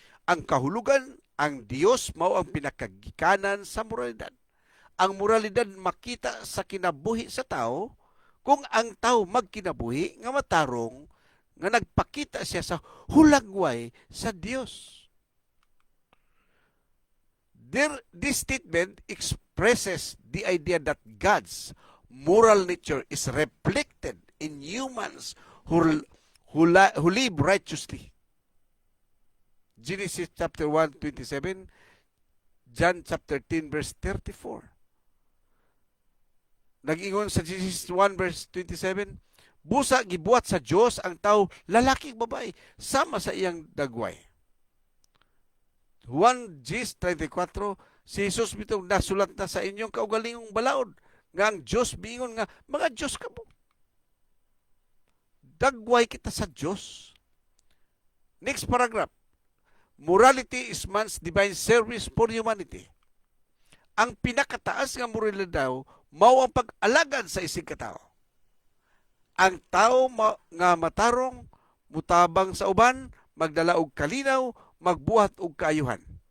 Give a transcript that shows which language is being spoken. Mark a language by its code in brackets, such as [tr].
[ceb] Ang kahulugan, ang Dios mao ang pinakagikanan sa moralidad. Ang moralidad makita sa kinabuhi sa tao kung ang tao magkinabuhi nga matarong nga nagpakita siya sa hulagway sa Dios. [en] This statement expresses the idea that God's moral nature is reflected in humans who live righteously. Genesis chapter 1:27, John chapter 10 verse 34. [ceb] Nag-ingon sa Genesis 1 verse 27, busa gibuhat sa Dios ang tao lalaki ug babae sama sa iyang dagway. 1:34, si Jesus bitong nasulat na sa inyong kaugalingong balaod nga ang Diyos biingon nga mga Diyos kamo. Dagway kita sa Diyos. [en] Next paragraph. Morality is man's divine service for humanity. [ceb] Ang pinakataas nga moralidad daw mao ang pag-alagad sa isig katao. Ang tao nga matarong, mutabang sa uban, magdala og kalinaw, magbuhat og kaayuhan.